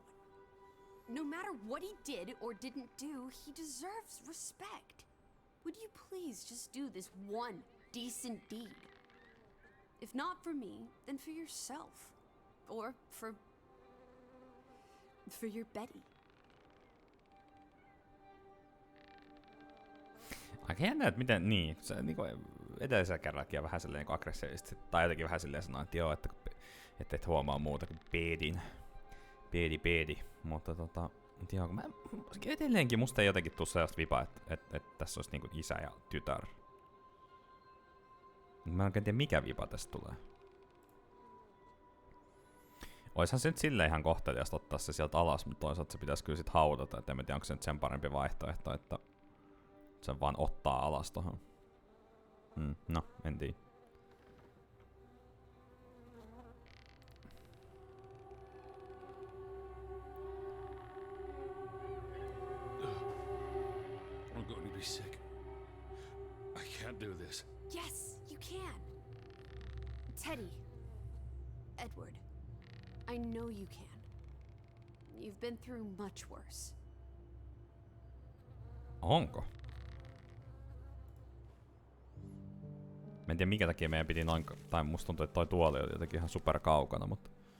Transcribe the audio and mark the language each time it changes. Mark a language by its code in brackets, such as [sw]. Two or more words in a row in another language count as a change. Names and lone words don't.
[en] No matter what he did or didn't do, he deserves respect. Would you please just do this one decent deed? If not for me, then for yourself. Or for your Betty. [fi] Aika jännä, että miten niin. Se niinku edellisellä kerrallakin vähän silleen niinku aggressiivisesti. Tai jotenkin vähän silleen sanoa, että joo, että et huomaa muuta kuin peedi. Mutta joo, kun mä edelleenkin musta ei jotenkin tuu sellaista vipaa, että tässä olisi niinku isä ja tytär. Mä en oikein tiedä mikä vipa tästä tulee. Oishan se nyt silleen ihan kohteliasta ottaa se sieltä alas, mutta toisaalta se pitäisi kyllä sit haudata, et en mä tiedä onko se nyt sen parempi vaihtoehto, että sen vaan ottaa alas tohon. No, en tiedä. [en] I'm going to be sick. I can't do this. Yes, you can. Teddy. Edward. I know you can. You've been through much worse. [fi] Onko? Mä en tiedä mikä takia meidän piti noin, tai musta tuntuu, että toi tuoli oli jotenkin ihan super kaukana, mutta...